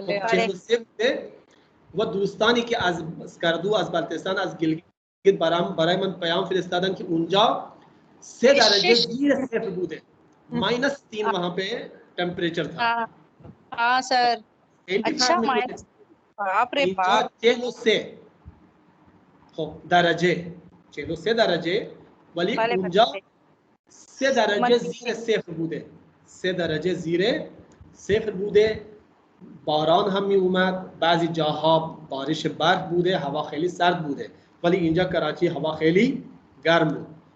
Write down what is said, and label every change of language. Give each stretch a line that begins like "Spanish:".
Persian: 43 بوده و دوستانی که از اسکردو، از بلتستان، از گیلگیت برای من پیام فرستادن که اونجا 3 درجه زیر صفر بوده، -3
Hindi: वहाँ पे टेम्परेचर था। हाँ सर, अच्छा माइनस, बाप रे बाप।
Persian: 43 خب درجه 43 درجه، ولی اونجا 3 درجه زیر صفر بوده، 3 درجه زیر صفر بوده. باران هم می اومد، بعضی جاها بارش برف بوده، هوا خیلی سرد بوده، ولی اینجا کراچی هوا خیلی گرم بود.